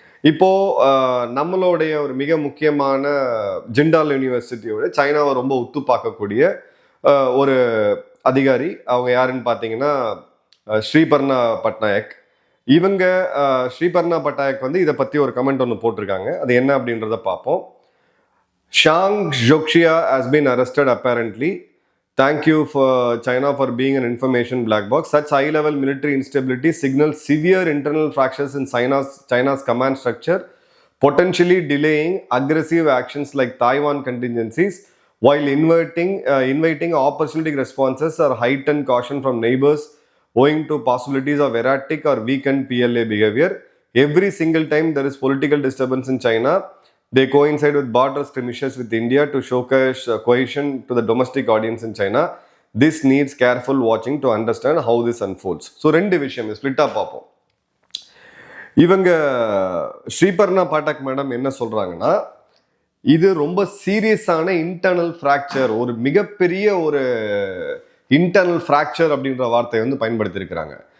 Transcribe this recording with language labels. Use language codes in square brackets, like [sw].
[ta] இப்போ நம்மளுடைய ஒரு மிக முக்கியமான ஜிண்டால் யூனிவர்சிட்டியோட சைனாவை ரொம்ப உத்து பார்க்கக்கூடிய ஒரு அதிகாரி, அவங்க யாருன்னு பார்த்தீங்கன்னா ஸ்ரீபர்ணா பட்நாயக். இவங்க ஸ்ரீபர்ணா பட்நாயக் இதை பற்றி ஒரு கமெண்ட் ஒன்று போட்டிருக்காங்க. அது என்ன அப்படின்றத பார்ப்போம். ஷாங் ஜோக்ஷியா [en] Has been arrested apparently. Thank you for China for being an information black box. Such high-level military instability signals severe internal fractures in China's command structure, potentially delaying aggressive actions like Taiwan contingencies, while inviting opportunistic responses or heightened caution from neighbors owing to possibilities of erratic or weakened PLA behavior. Every single time there is political disturbance in China, they coincide with border skirmishes with India to showcase cohesion to the domestic audience in China. This needs careful watching to understand how this unfolds. [ta] So ரெண்டு விஷயம் ஸ்பிளிட்டா பார்ப்போம். இவங்க ஸ்ரீபர்ணா Pathak madam என்ன சொல்றாங்கன்னா, இது ரொம்ப சீரியஸான internal fracture, ஒரு மிகப்பெரிய ஒரு இன்டர்னல் ஃப்ராக்சர் அப்படின்ற வார்த்தையை பயன்படுத்தி இருக்கிறாங்க.